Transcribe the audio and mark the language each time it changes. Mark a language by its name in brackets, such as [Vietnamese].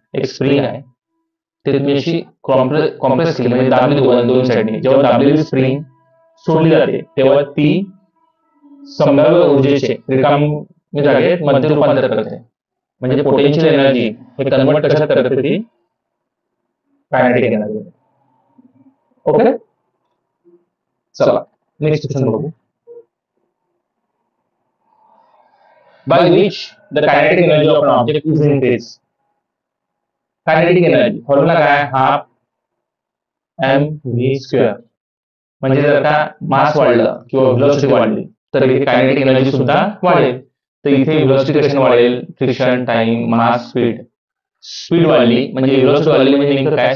[Marathi] एक स्प्रिंग आहे, ते तुम्ही अशी कॉम्प्रेस केली म्हणजे दाबली दोन साईडने, जेव्हा दाबलेली स्प्रिंग सोडली जाते तेव्हा ती संभाव्य ऊर्जेचे रिकामी जागेत मध्ये रूपांतर करते, म्हणजे पोटेन्शियल एनर्जी हे कन्वर्ट कशात करते? ती कायनेटिक एनर्जी। ओके, चला नेक्स्ट क्वेश्चन बघू। [English] by which the kinetic energy of an object is increased. [Marathi] Kinetic energy formula काय? हाफ mv स्क्वेअर, म्हणजे जर का मास वाढलं किंवा व्हेलॉसिटी वाढली तर इथे कायनेटिक एनर्जी सुद्धा वाढेल। तर इथे व्हेलॉसिटी कशी वाढेल? फ्रिक्शन, टाइम, मास, स्पीड वाढली म्हणजे व्हेलॉसिटी वाढली, म्हणजे नेमकं काय?